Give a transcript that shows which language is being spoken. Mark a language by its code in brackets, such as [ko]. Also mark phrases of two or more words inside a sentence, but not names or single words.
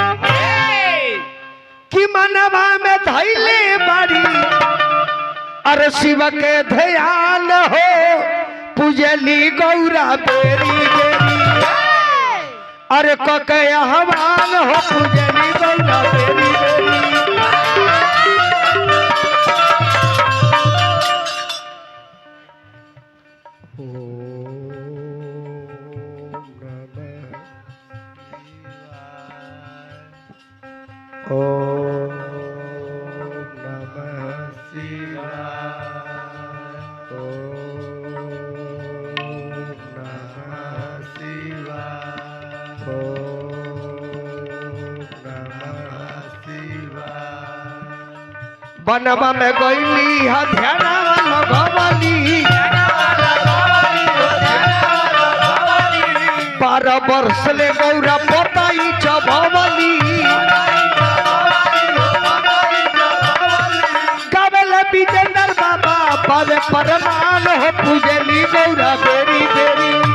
[bho] कि मनवा में धैले बारी अरे शिव के ध्यान हो, पूजली गौरा बेरी बेरी, अरे कके हवान हो पूजली गौरा बेरी बेरी। [sa] ओम नमः शिवाय, ओम नमः शिवाय, ओम नमः शिवाय। [bho] बनवा में गईली हा ध्यानवा लगवली, 12 वर्ष ले गौरा पताई चबवली, विजेंद्र बाबा पावे परमान हो, पूजली गौरा बेरी बेरी।